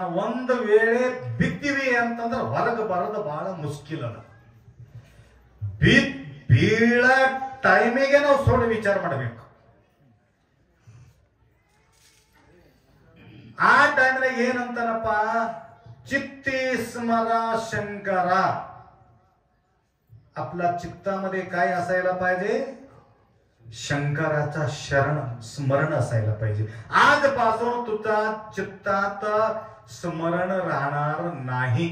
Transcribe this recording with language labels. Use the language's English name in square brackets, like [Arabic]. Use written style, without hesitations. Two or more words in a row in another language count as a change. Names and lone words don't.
[Kannada] ಒಂದು ವೇಳೆ ಬಿತ್ತಿವಿ ಅಂತಂದ್ರೆ ಹೊರಗೆ ಬರೋದು ಬಹಳ ಮುಷ್ಕಿಲ್ ಅದ. ಬೀಳ ಟೈಮಿಗೆ ನಾವು ಸ್ವಲ್ಪ ವಿಚಾರ ಮಾಡಬೇಕು. ಆ ಟೈಮ್ನಾಗ ಏನಂತಾನಪ್ಪ, [Marathi] चित्ती स्मरा शंकरा. आपला चित्तामध्ये काय असायला पाहिजे? शंकराचा शरण स्मरण असायला पाहिजे. आजपासून तुझा चित्तात स्मरण राहणार नाही.